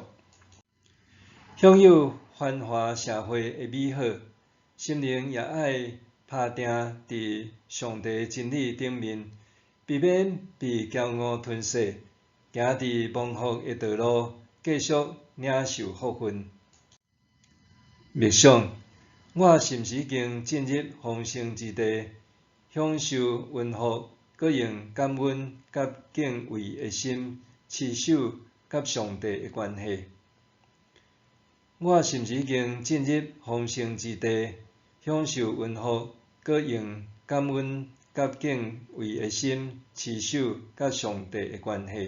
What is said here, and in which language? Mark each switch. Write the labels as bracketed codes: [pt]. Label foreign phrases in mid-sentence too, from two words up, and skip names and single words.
[nan] 享有繁华社会的美好，心灵也爱打定伫上帝真理顶面，避免被骄傲吞噬，行伫蒙福的道路，继续领受福分。默想，我是毋是已经进入丰盛之地，享受恩福，搁用感恩甲敬畏的心持守甲上帝的关系？我是毋是已经进入丰盛之地，享受恩福，搁用感恩甲敬畏的心持守甲上帝的关系？